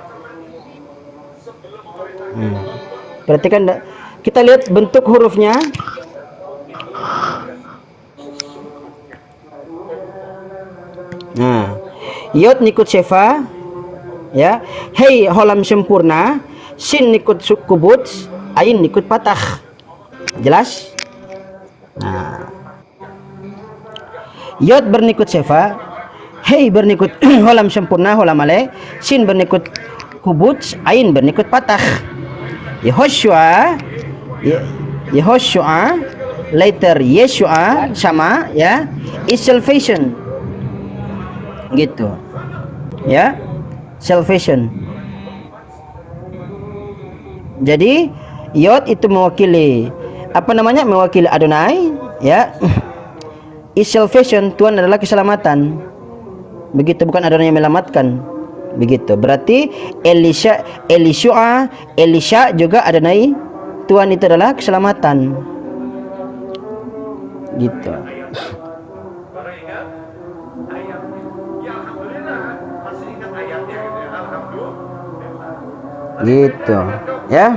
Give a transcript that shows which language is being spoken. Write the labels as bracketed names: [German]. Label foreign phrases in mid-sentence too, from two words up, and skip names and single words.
[Indonesian] Berarti kan kita lihat bentuk hurufnya. Nah, yod nikut sefa, ya. Hei holam sempurna, sin nikut kubut, ain nikut patah. Jelas? Nah, yod bernikut sefa, hei bernikut holam sempurna, holam ale, sin bernikut kubut, ain bernikut patah. Yehoshua, Yehoshua, later Yeshua sama, ya, [English] is salvation. [Indonesian] Gitu, ya, salvation. Jadi yod itu mewakili apa namanya, mewakili Adonai, ya. [English] Is salvation, [Indonesian] Tuhan adalah keselamatan. Begitu, bukan Adonai yang menyelamatkan. Begitu. Berarti Elisha juga Adonai, Tuhan itu adalah keselamatan. Gitu. Gitu, ya.